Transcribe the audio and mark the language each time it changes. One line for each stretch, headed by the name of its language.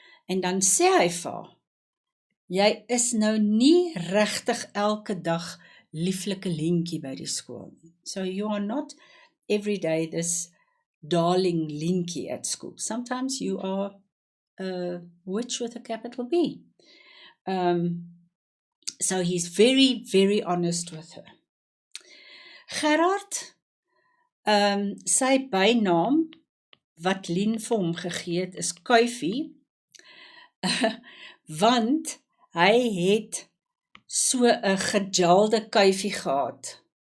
Afrikaans: En dan sê hy vir haar, jy is nou nie regtig elke dag lieflike Lientjie by die skool nie.
English: So you are not every day this darling Lientjie at school. Sometimes you are a witch with a capital B. So he's very, very honest with her.
Afrikaans: Gerard, sy bynaam wat Lien vir hom gegee het is Kuifie, want hy het so 'n gejalde kuifie gehad.